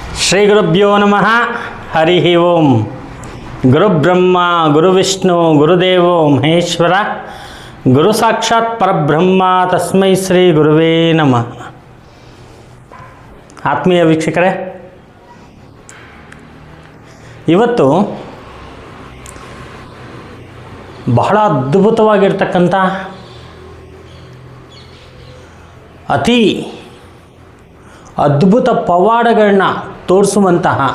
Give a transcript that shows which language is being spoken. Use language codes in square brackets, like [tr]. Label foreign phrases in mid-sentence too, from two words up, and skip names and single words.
[sa] ಶ್ರೀ ಗುರುಭ್ಯೋ ನಮಃ. ಹರಿ ಓಂ. ಗುರುಬ್ರಹ್ಮ ಗುರುವಿಷ್ಣು ಗುರುದೇವೋ ಮಹೇಶ್ವರ, ಗುರು ಸಾಕ್ಷಾತ್ ಪರಬ್ರಹ್ಮ, ತಸ್ಮೈ ಶ್ರೀ ಗುರುವೇ ನಮಃ. [kn] ಆತ್ಮೀಯ ವೀಕ್ಷಕರೇ, ಇವತ್ತು ಬಹಳ ಅದ್ಭುತವಾಗಿರ್ತಕ್ಕಂಥ ಅತಿ ಅದ್ಭುತ ಪವಾಡಗಳನ್ನ ತೋರಿಸುವಂತಹ